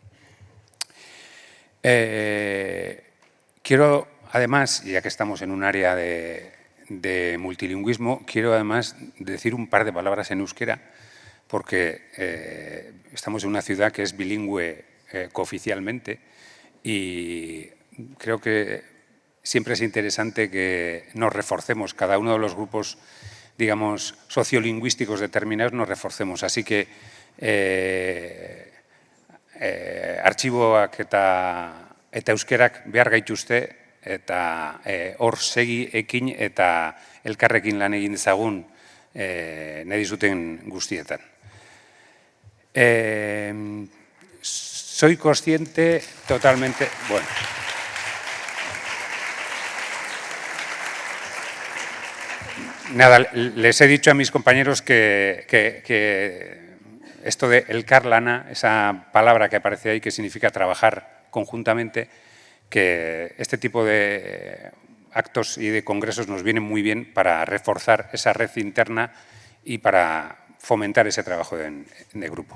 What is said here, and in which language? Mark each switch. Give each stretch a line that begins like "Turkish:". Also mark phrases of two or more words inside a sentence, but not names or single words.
Spanish: Quiero, además, ya que estamos en un área de multilingüismo, quiero además decir un par de palabras en euskera, porque estamos en una ciudad que es bilingüe cooficialmente y creo que siempre es interesante que nos reforcemos, cada uno de los grupos, digamos, sociolingüísticos determinados, nos reforcemos. Así que
Basque: artxiboak eta euskerak behar gaituzte eta hor segi ekin eta elkarrekin lan egin dezagun nahi dizuten guztietan.
Spanish: Soy consciente totalmente... Bueno. Nada, les he dicho a mis compañeros que esto de elkarlana, esa palabra que aparece ahí que significa trabajar conjuntamente, que este tipo de actos y de congresos nos vienen muy bien para reforzar esa red interna y para fomentar ese trabajo de grupo.